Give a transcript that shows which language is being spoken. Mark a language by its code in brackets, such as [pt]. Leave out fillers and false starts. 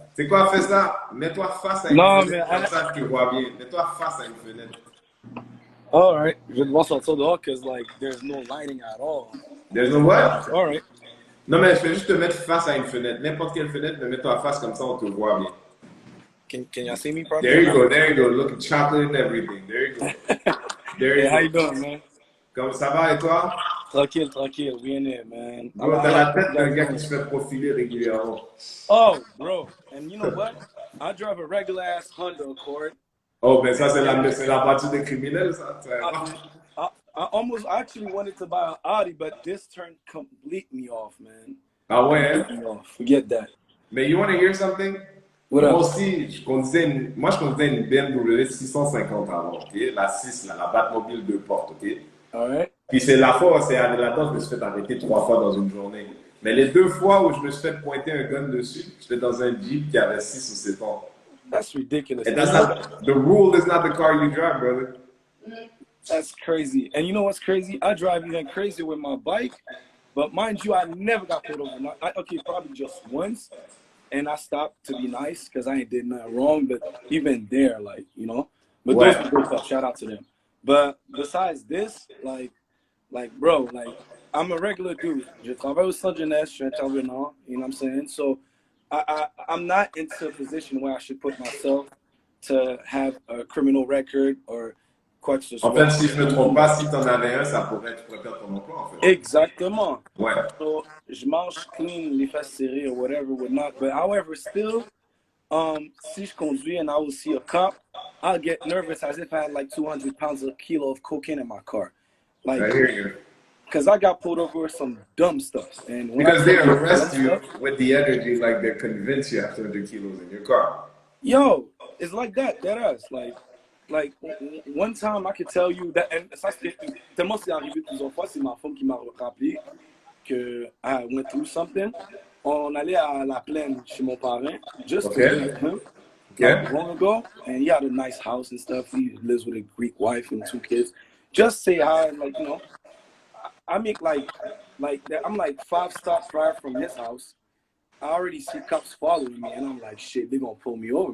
[fr] C'est quoi, fais ça? Mets-toi face à une Non, fenêtre, mais comme ça je te vois bien. Mets-toi face à une fenêtre. [en] All right. [fr] Je vais devoir sortir dehors [en] because like there's no lighting at all. There's no what? All right. [fr] Non, mais je vais juste te mettre face à une fenêtre. N'importe quelle fenêtre, mais mets-toi face comme ça, on te voit bien. [en] Can y'all see me properly? There you go. Look at chocolate and everything. There you go. Hey, how you doing, man? [fr] Comme ça va et toi? [en] Tranquille. We in there, man. [fr] Bro, t'as la tête d'un gars qui se fait profiler régulièrement. [en] Oh, bro. And you know what? I drive a regular ass Honda Accord. [fr] Oh, ben ça, c'est la partie des criminels, ça. [en] I almost actually wanted to buy an Audi, but this turned completely off, man. [fr] Ah ouais, hein? [en] Forget that. Mais you want to hear something? What [fr] Moi [en] up? [fr] aussi, je conduisais une BMW 650 avant, ok? La 6, la Batmobile 2 portes, ok? [en] All right. [fr] Puis c'est là-dedans, je me suis fait arrêter 3 fois dans une journée. Mais les 2 fois où je me suis fait pointer un gun dessus, j'étais dans un Jeep qui avait 6 ou 7 ans. [en] That's ridiculous. And that's not, the rule is not the car you drive, brother. That's crazy. And you know what's crazy? I drive even crazier with my bike. But mind you, I never got pulled over. Okay, probably just once. And I stopped to be nice because I ain't did nothing wrong. But even there, like, you know. But those are good stuff. Shout out to them. But besides this, like, bro, like, I'm a regular dude. [fr] Je travaille au centre jeunesse, je suis intervenant, [en] you know what I'm saying? So I'm not into a position where I should put myself to have a criminal record or [fr] quoi que ce soit. En fait, si je me trompe pas, si t'en avais un, ça pourrait, tu pourrais perdre ton emploi, en fait. Exactement. Ouais. So, je mange clean, les fesses serrées [en] or whatever, whatnot. But however, still, [fr] si je conduis [en] and I will see a cop, I'll get nervous as if I had like 200 pounds of kilo of cocaine in my car. Like, I hear you. Because I got pulled over with some dumb stuff. And when because they arrest you with the energy, like they're convinced you have 200 kilos in your car. Yo, it's like that ass. Like one time I could tell you that, and [fr] ça c'est tellement c'est arrivé plusieurs fois, c'est ma femme qui m'a rappelé que [en] I went through something. [fr] On allait à la plaine chez mon parrain, [en] just to visit him. Like long ago, and he had a nice house and stuff. He lives with a Greek wife and 2 kids. Just say hi, like, you know. I make like that. I'm like 5 stops drive from his house. I already see cops following me, and I'm like, shit, they gonna pull me over.